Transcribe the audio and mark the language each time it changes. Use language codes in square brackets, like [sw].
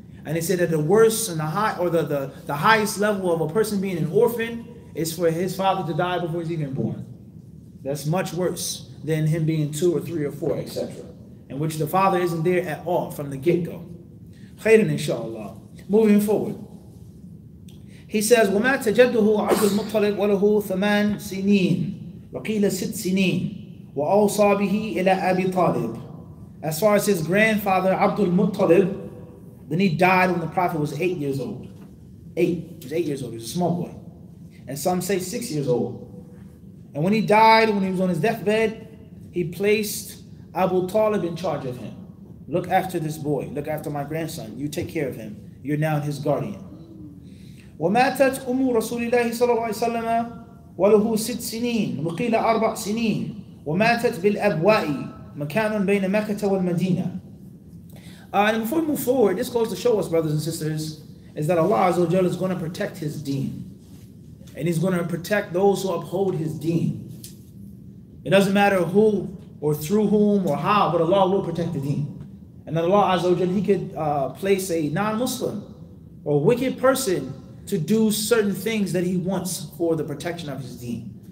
[en] And they said that the worst and the high, or the highest level of a person being an orphan is for his father to die before he's even born. That's much worse than him being 2 or 3 or 4, etc. In which the father isn't there at all from the get-go. [ar] Khairan inshallah. [en] Moving forward. He says, [ar] وَمَا تَجَدُّهُ عَبْدُ الْمُطَّلِبْ وَلَهُ ثَمَانْ سِنِينَ وَقِيلَ 6 سِنِينَ وَأَوْصَى بِهِ إِلَى أَبِي طَالِبٍ. [en] As far as his grandfather, Abdul Muttalib, then he died when the Prophet was 8 years old. 8. He was 8 years old. He was a small boy. And some say 6 years old. And when he died, when he was on his deathbed, he placed Abu Talib in charge of him. Look after this boy. Look after my grandson. You take care of him. You're now his guardian. [ar] وماتت أم رسول الله صلى الله عليه وسلم وله 6 سنين وقيل 4 سنين وماتت بالأبواء مكان بين مكة والمدينة. [en] And before we move forward, this goes to show us, brothers and sisters, is that Allah Azza wa Jalla is going to protect His deen. And He's going to protect those who uphold His deen. It doesn't matter who or through whom or how, but Allah will protect the deen. And then Allah Azza wa Jalla, He could place a non-Muslim or wicked person to do certain things that He wants for the protection of His deen.